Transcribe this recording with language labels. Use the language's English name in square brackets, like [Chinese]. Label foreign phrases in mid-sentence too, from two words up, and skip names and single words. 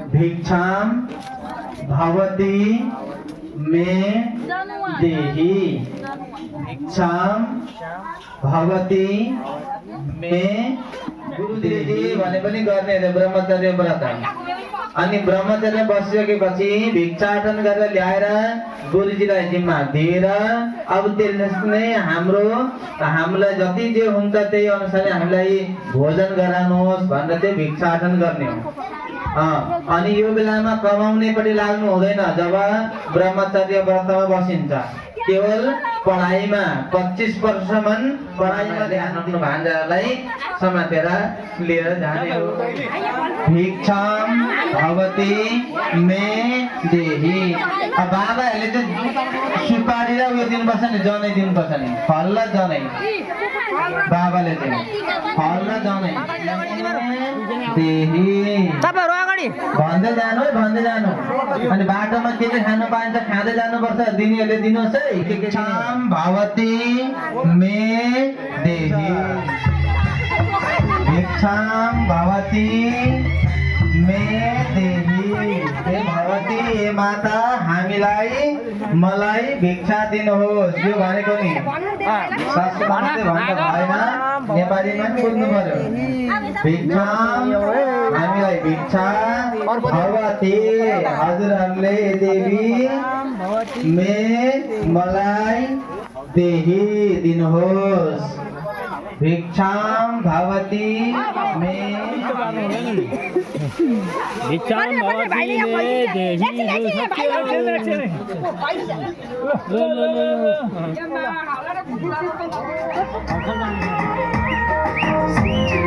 [Sanskrit] भिक्षाम भवती मे देहि भिक्षाम भवती मे [Nepali] गुरुदेवी भने पनि गर्ने अरे ब्रह्मचर्य व्रत अनि ब्रह्मचर्य बसिसकेपछि भिक्षाटन गरेर ल्याएर गुरुजीलाई जिम्मा दिएर अब त्यसले हामीलाई जति जे हुन्छ त्यही अनुसार हामीलाई भोजन गराउनुहोस् भनेर चाहिँ भिक्षाटन गर्ने हो अनि यो बेलामा कमाउनेपट्टि लाग्नु हुँदैन जब ब्रह्मचर्य व्रतमा बसिन्छ केवल पढाइमा 25 वर्षसम्म पढाइमा ध्यान दिनु भान्जालाई समातेर लिएर जाने हो [Sanskrit] भिक्षाम भवती मे देहि [Nepali] अब बाबाहरूले चाहिँ सुपारी र उयो दिनुपर्छ नि जनै दिनुपर्छ नि फल र जनै बाबाले चाहिँ फल र जनै देहि तपाईहरु अगाडि भन्दै जानु अनि बाटोमा के के खानु पाइन्छ खाँदै जानुपर्छ दिनेहरूले दिनुहोस् है [Sanskrit] भिक्षाम भवती मे देहि भिक्षाम भवती मे देहि हे भवती हे माता [Nepali] मलाई भिक्षा दिनुहोस् यो भनेको नि संस्कृतमा भन्नु भएन नेपालीमा पनि बोल्नु पर्यो भिक्षाम हामीलाई भिक्षा भवती हजुरहरूले देवी मलाई देहि दिनुहोस् [Sanskrit] भिक्षाम भवती मे भिक्षाम भवती मे देहि